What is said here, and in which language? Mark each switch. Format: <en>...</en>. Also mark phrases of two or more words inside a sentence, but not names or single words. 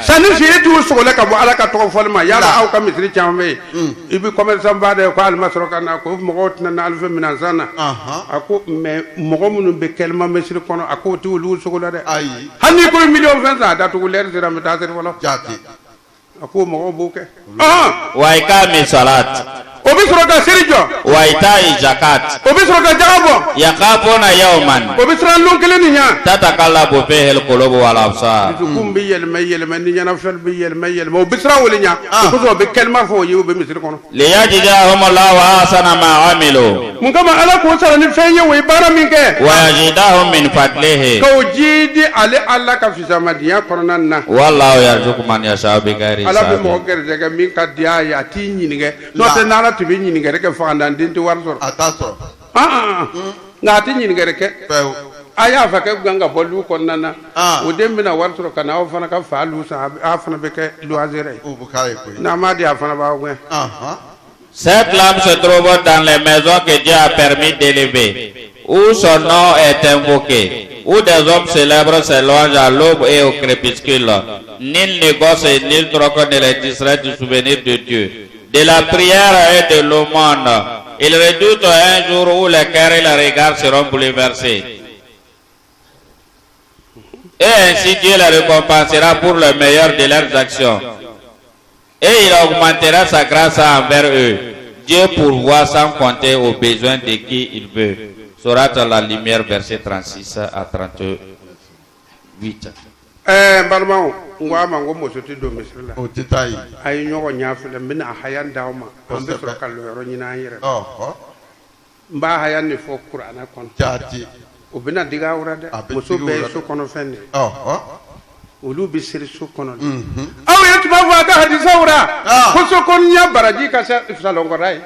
<bm>Sanni feere t'u sogola ka bɔ Ala ka tɔgɔ fɔli ma yala aw ka misiri caman bɛ yen i bɛ commerçant ba de ko ali ma sɔrɔ ka na ko mɔgɔw tɛna na alife minɛn san na a ko mais mɔgɔ minnu bɛ kɛlɛma misiri kɔnɔ a ko o t'olu sogola dɛ. Hali n'i ko miliyɔn fɛn san a datugu lɛri sera n bɛ taa seri fɔlɔ. a ko mɔgɔw b'o kɛ</bm> <ar>وإقام الصلاة</ar> <bm>o bɛ sɔrɔ ka seli jɔ</bm> <ar>وإيتاء الزكاة</ar> <bm>o bɛ sɔrɔ ka jaga bɔ</bm> <ar>يخافون يوما</ar> <bm>o bɛ siran lon kelen ni ɲɛ</bm> <ar>تتقلب فيه القلوب والأبصار</ar> <bm>dusukun bɛ yɛlɛmɛ ni ɲɛnafɛn bɛ yɛlɛmɛ o bɛ siran wele ɲɛ o kosɔn o bɛ kɛlima fɔ o ye o bɛ misiri kɔnɔ</bm> <ar>ليجزيهم الله أحسن ما عملوا</ar> <bm>mun kama ala k'o sara ni fɛn ye o ye baara min kɛ</bm> <ar>ويزيدهم من فضله</ar> <bm>k'o ji di ale ala ka fisamadenya kɔnɔna na</bm> <ar>والله يرزق من يشاء بغير</ar> <bm>ala bɛ</bm> <ar>hisab</ar> <bm>mɔgɔ gɛrɛsɛgɛ min ka di a ye a t'i ɲininka n'o tɛ n'ala tun bɛ ɲininkali kɛ faganden tɛ wari sɔrɔ a t'a sɔrɔ nka a tɛ ɲininkali kɛ pewu a y'a fɛ kɛ gan ka bɔ lu kɔnɔna na o den bɛna wari sɔrɔ ka na aw fana ka fa lu san a fana bɛ kɛ loisir ye o bɛ k'a ye koyi n'a m'a di a fana b'aw gɛn</bm> <fr>Cette lame se trouve dans les maisons que Dieu a permis d'élever, où son nom est invoqué, où des hommes célèbres s'élongent à l'aube et au crépuscule. Nul négoce et nul troque ne les distrait du souvenir de Dieu, de la prière et de l'aumône. Ils redoutent un jour où les cœurs et les regards seront bouleversés. Et ainsi Dieu les récompensera pour le meilleur de leurs actions. Et il augmentera sa grâce envers eux. Dieu pourvoit sans compter aux besoins de qui il veut. Sourate la lumière, verset 36 à 38.</fr> <bm>balimaw n ko a ma n ko muso tɛ don misiri la o tɛ taa yen a ye ɲɔgɔn ɲafilɛ n bɛna a haya d'aw ma an bɛ sɔrɔ ka lɔyɔrɔ ɲini an yɛrɛ la n b'a haya nin fɔ kuranɛ kɔnɔ jaati o bɛna digi aw la dɛ muso bɛɛ ye so kɔnɔ fɛn de ye olu bɛ siri so kɔnɔ de aw ye tun b'a fɔ a ka hadisaw la ko so kɔnɔya baraji ka se salonkɔrɔ ye</bm>